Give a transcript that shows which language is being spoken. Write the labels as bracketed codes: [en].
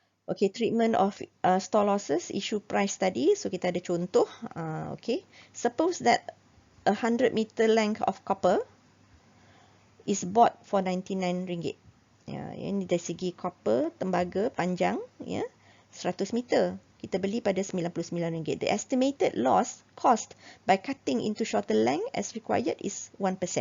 [en] Okay, treatment of store losses, issue price [ms] tadi. So kita ada contoh. [en] Okay, suppose that 100 meter length of copper is bought for RM99. [ms] Ya, ini dari segi copper, tembaga panjang, ya, 100 meter. Kita beli pada RM99. [en] The estimated loss cost by cutting into shorter length as required is 1%.